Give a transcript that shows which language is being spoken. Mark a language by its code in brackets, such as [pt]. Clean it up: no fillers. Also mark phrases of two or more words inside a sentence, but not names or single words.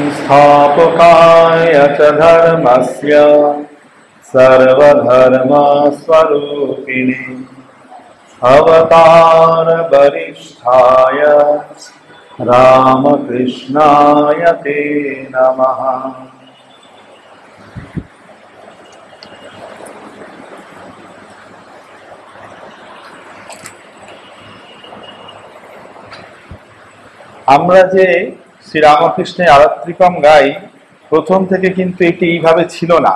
[sa] स्थापकाय च धर्मस्य सर्वधर्मस्वरूपिणे अवतार वरिष्ठाय रामकृष्णाय ते नमः। [bn] আমরা যে শ্রী রামকৃষ্ণের আরাত্রিকম গাই, প্রথম থেকে কিন্তু এটি এইভাবে ছিল না।